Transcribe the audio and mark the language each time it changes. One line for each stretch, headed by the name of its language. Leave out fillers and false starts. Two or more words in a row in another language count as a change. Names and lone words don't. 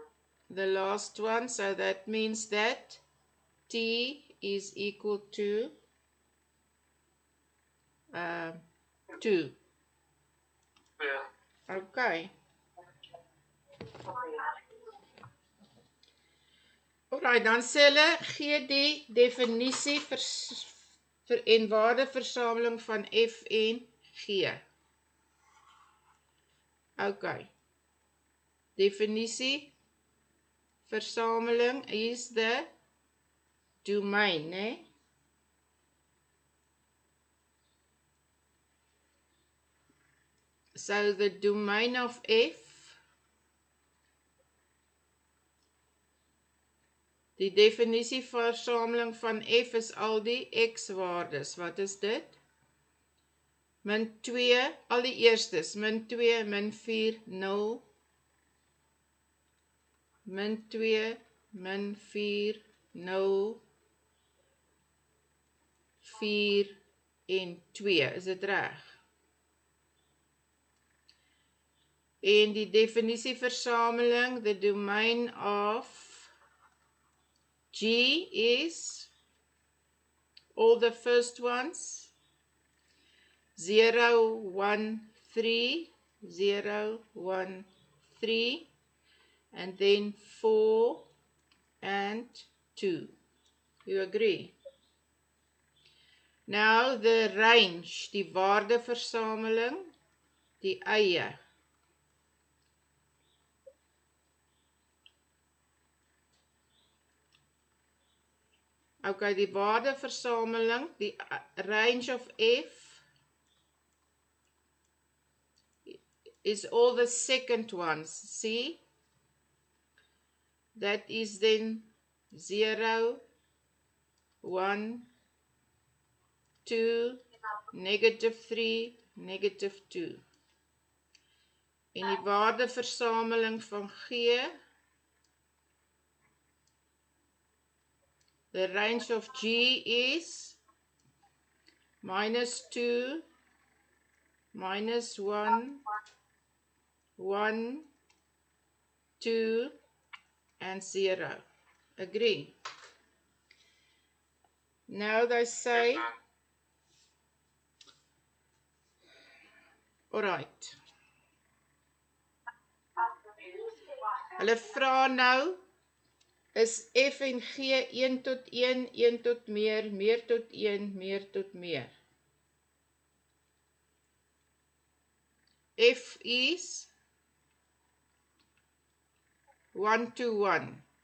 English: The last one, so that means that T is equal to 2. Yeah. Okay. Alright,
Afrikaans: dan sê hulle, gee die definisie en waardeversameling van F en G. Okay. Definisie, versameling is the domein, né? So
English: the domain of F,
Afrikaans: die definisie versameling van F is al die x-waardes. Wat is dit? Min 2, al die eerstes, min 2, min 4, 0. Min 2, min 4, 0. 4 en 2, is dit reg? En die definisie versameling,
English: the domain of G is all the first ones. 0, 1, 3, 0, 1, 3, and then 4 and 2. You agree? Now the range,
Afrikaans: die waardeversameling, die eie. Okay, die waardeversameling, die
English: range of F is all the second ones. See? That is then 0, 1, 2, -3, -2.
Afrikaans: En die waardeversameling van G,
English: the range of G is -2, -1, 1, 2, and 0. Agree? Now they say, alright.
Afrikaans: Hulle vra nou, is F en G 1 tot 1, 1 tot meer, meer tot 1, meer tot meer.
English: F is 1 to 1.